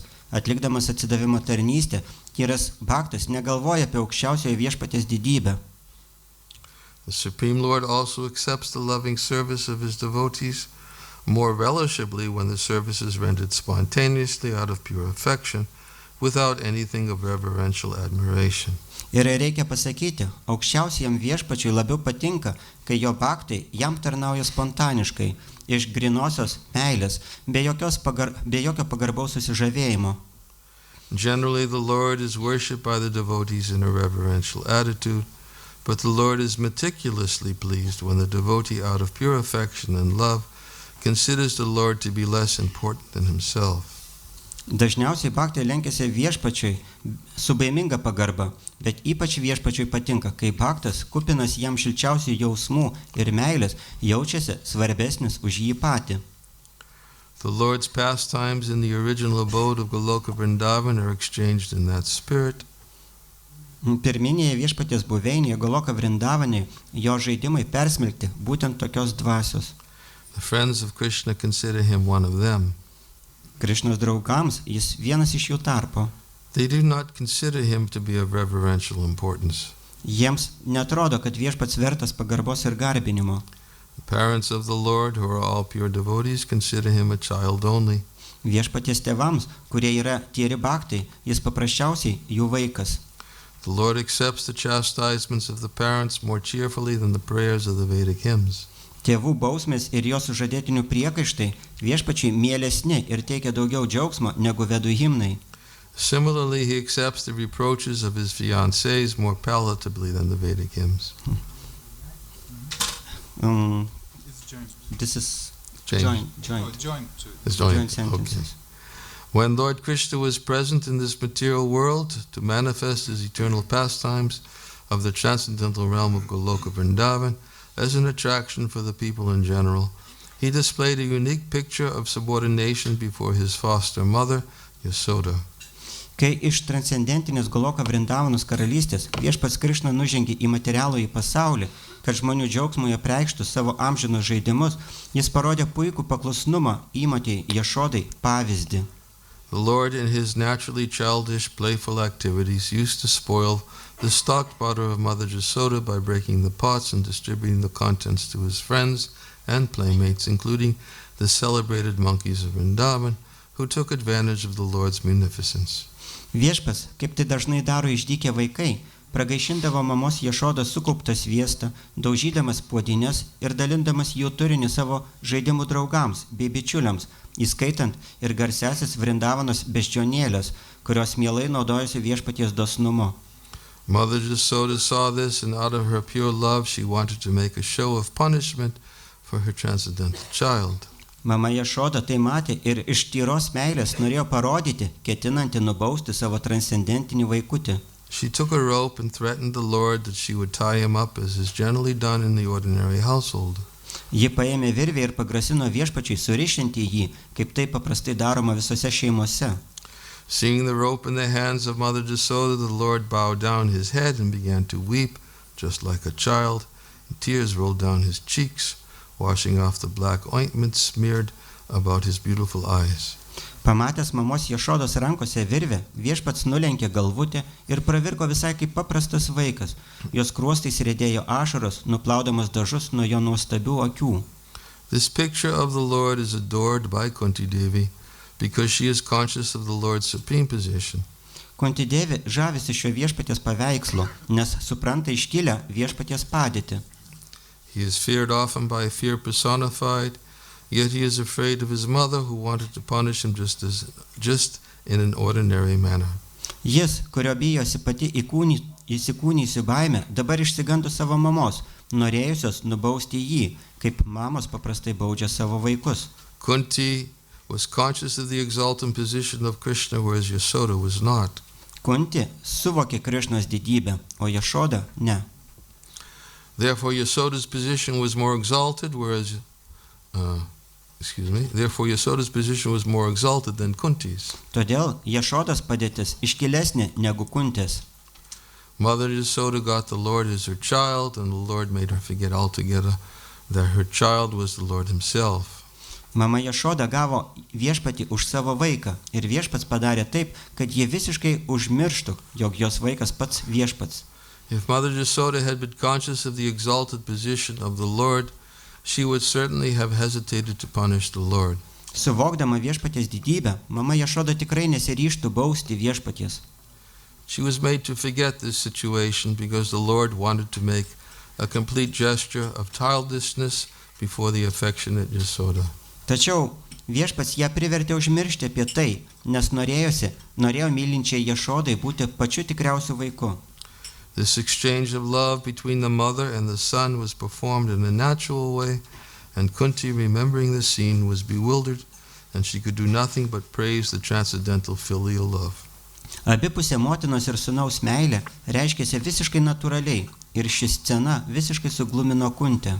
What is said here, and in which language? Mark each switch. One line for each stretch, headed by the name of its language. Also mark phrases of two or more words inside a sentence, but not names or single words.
Lithuanian: Atlikdamas atsidavimo tarnystę, tyras bhaktas negalvoja apie aukščiausiojo viešpaties didybę.
English: The Supreme Lord also accepts the loving service of his devotees more relishably when the service is rendered spontaneously out of pure affection, without anything of reverential admiration.
Lithuanian: Ir reikia pasakyti, aukščiausiam viešpačiui labiau patinka, kai jo bhaktai jam tarnauja spontaniškai, iš grinosios meilės, be jokio pagarbaus susižavėjimo.
English: Generally, the Lord is worshipped by the devotees in a reverential attitude, but the Lord is meticulously pleased when the devotee, out of pure affection and love, considers the Lord to be less important than himself.
Lithuanian: Dažniausiai bhaktai lenkiasi viešpačiui su baiminga pagarba, bet ypač viešpačiui patinka, kai bhaktas, kupinas jam šilčiausių jausmų ir meilės, jaučiasi svarbesnis už jį patį.
English: The Lord's pastimes in the original abode of Goloka Vrindavan are exchanged in that spirit.
Lithuanian: Pirminėje viešpaties buveinėje Goloka Vrindavane jo žaidimai persmelkti būtent tokios dvasios.
English: The friends of Krishna consider him one of them.
Lithuanian: Krišnos draugams jis vienas iš jų tarpo.
English: They do not consider him to be of reverential importance.
Lithuanian: Jiems netrodo, kad viešpats vertas pagarbos ir garbinimo.
English: The parents of the Lord, who are all pure devotees, consider him a child only.
Lithuanian: Viešpaties tėvams, kurie yra tieri bhaktai, jis paprasčiausiai jų vaikas.
English: The Lord accepts the chastisements of the parents more cheerfully than the prayers of the Vedic hymns.
Lithuanian: Tėvų bausmės ir jos sužadėtinių priekaištai viešpačiai mielesni ir teikia daugiau džiaugsmo negu vedų himnai.
English: Similarly, he accepts the reproaches of his fiancées more palatably than the Vedic hymns. This is James. joint It's joint. sentences. Okay. When Lord Krishna was present in this material world to manifest his eternal pastimes of the transcendental realm of Goloka Vrindavan as an attraction for the people in general, he displayed a unique picture of subordination before his foster mother, Yasoda.
Lithuanian: Kai iš transcendentinės Goloka Vrindavanos karalystės viešpats Krišna nužengė į materialųjį pasaulį, kad žmonių džiaugsmui apreikštų savo amžinus žaidimus, jis parodė puikų paklusnumą įmotei Jašodai pavyzdį.
English: The Lord, in his naturally childish, playful activities, used to spoil the stocked butter of Mother Yasoda by breaking the pots and distributing the contents to his friends and playmates, including the celebrated monkeys of Vrindavan, who took advantage of the Lord's munificence.
Lithuanian: Viešpas, kaip tai dažnai daro išdykę vaikai, pragaišindavo mamos Jašodos sukauptą sviestą, daužydamas puodines ir dalindamas jų turinį savo žaidimų draugams bei bičiuliams, įskaitant ir garsiasis Vrindavanos beždžionėlės, kurios mielai naudojosi viešpaties dosnumu.
English: Mother Yasoda saw this, and out of her pure love she wanted to make a show of punishment for her transcendental child.
Lithuanian: Mama Jašoda tai matė ir iš tyros meilės norėjo parodyti, ketinanti nubausti savo transcendentinį vaikutį.
English: She took a rope and threatened the Lord that she would tie him up as is generally done in the ordinary household.
Lithuanian: Ji paėmė virvę ir pagrasino viešpačiai surišinti jį, kaip tai paprastai daroma visose šeimose.
English: Seeing the rope in the hands of Mother Yasoda, the Lord bowed down his head and began to weep, just like a child, and tears rolled down his cheeks, washing off the black ointment smeared about his beautiful eyes.
Lithuanian: Pamatęs mamos Jašodos rankose virvę, viešpats nulenkė galvutę ir pravirko visai kaip paprastas vaikas. Jos kruostais riedėjo ašaros, nuplaudamas dažus nuo jo nuostabių akių.
English: This picture of the Lord is adored by Kunti Devi because she is conscious of the Lord's supreme position.
Lithuanian: Kunti Devi žavisi šio viešpaties paveikslo, nes supranta iškilę viešpaties padėtį.
English: He is feared often by fear personified, yet he is afraid of his mother who wanted to punish him just in an ordinary manner.
Lithuanian: Jis, kurio bijosi pati įsikūnyjusi baimė, dabar išsigando savo mamos, norėjusios nubausti jį, kaip mamos paprastai baudžia savo vaikus.
English: Kunti was conscious of the exalted position of Krishna, whereas Yasoda was not.
Lithuanian: Kunti suvokė Krišnos didybę, o Jašoda ne.
English: Therefore, Yasoda's position was more exalted, Therefore, Yasoda's position was more exalted than Kunti's.
Lithuanian: Todėl Jašodos padėtis iškilesnė negu Kuntės.
English: Mother Yasoda got the Lord as her child, and the Lord made her forget altogether that her child was the Lord himself.
Lithuanian: Mama Jašoda gavo viešpatį už savo vaiką ir viešpats padarė taip, kad jie visiškai užmirštų, jog jos vaikas pats viešpats.
English: If Mother Yasoda had been conscious of the exalted position of the Lord, she would certainly have hesitated to punish the Lord.
Lithuanian: Suvokdama viešpaties didybę, mama Jašoda tikrai nesiryžtų bausti viešpaties.
English: She was made to forget this situation because the Lord wanted to make a complete gesture of childishness before the affectionate Yasoda.
Lithuanian: Tačiau viešpats ją privertė užmiršti apie tai, nes norėjo mylinčiai Jašodai būti pačiu tikriausiu vaiku.
English: This exchange of love between the mother and the son was performed in a natural way, and Kunti, remembering the scene, was bewildered, and she could do nothing but praise the transcendental filial love.
Lithuanian: Abipusė motinos ir sūnaus meilė reiškėsi visiškai natūraliai ir ši scena visiškai suglumino Kuntę.